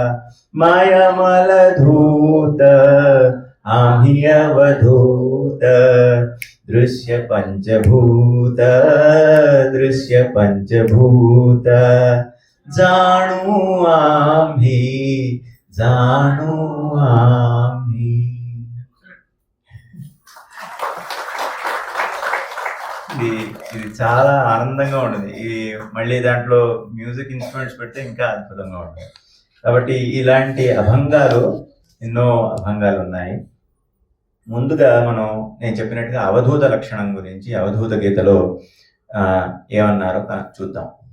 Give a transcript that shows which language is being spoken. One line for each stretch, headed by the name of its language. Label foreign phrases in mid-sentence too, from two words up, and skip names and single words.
Marathi: मायामलधूत आम्ही अवधूत, दृश्य पंचभूत, दृश्य पंचभूत, जाणू आम्ही, जाणू आम्ही.
Telugu: ఇది చాలా ఆనందంగా ఉంటుంది. ఇది మళ్ళీ దాంట్లో
English: music instruments
Telugu: పెడితే ఇంకా అద్భుతంగా ఉంటుంది. కాబట్టి ఇలాంటి అభంగాలు, ఎన్నో అభంగాలు ఉన్నాయి. ముందుగా నేను చెప్పినట్టుగా అవధూత లక్షణం గురించి అవధూత గీతలో ఏమన్నారో చూద్దాం.